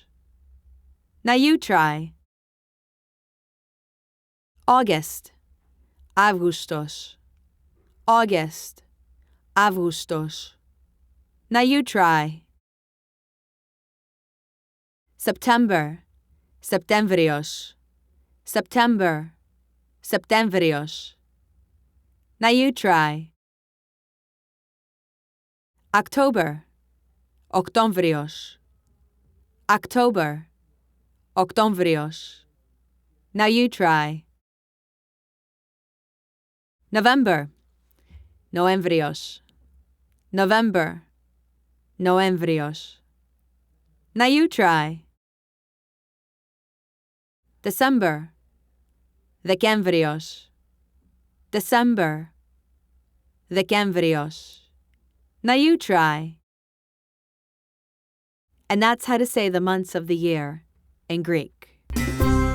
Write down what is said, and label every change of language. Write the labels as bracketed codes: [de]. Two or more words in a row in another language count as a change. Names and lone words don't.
[en] Now you try. August, Av-gou-stos. August, Av-gou-stos. Now you try. September, Se-ptem-vre-os. September, Se-ptem-vre-os. Now you try. October, O-ctom-bre-os. October, O-ctom-bre-os. Now you try. November, No-em-vree-os. November, No-em-vree-os. Now you try. December, The-kem-vre-os. December, The-kem-vre-os. Now you try. And that's how to say the months of the year in Greek.